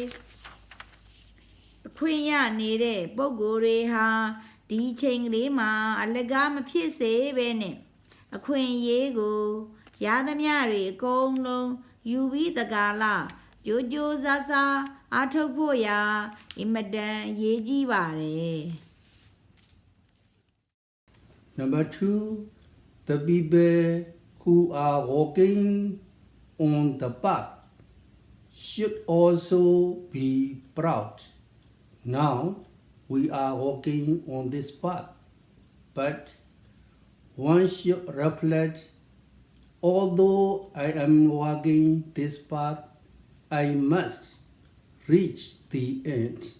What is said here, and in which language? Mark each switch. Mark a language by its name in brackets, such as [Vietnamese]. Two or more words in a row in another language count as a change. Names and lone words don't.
[Burmese] အခွင့်ရနေတဲ့ပုဂ္ဂိုလ်တွေဟာဒီချိန်ကလေးမှာအလကားမဖြစ်စေပဲနဲ့အခွင့်အရေးကိုရသမျှတွေအကုန်လုံးယူပြီးတကားလားကြိုးကြိုးစားစားအားထုတ်ဖို့ရာအမတန်အရေးကြီးပါတယ် [English] Number 2, the people who are walking on the path should also be proud. Now we are walking on this path, but one should reflect, although I am walking this path, I must reach the end.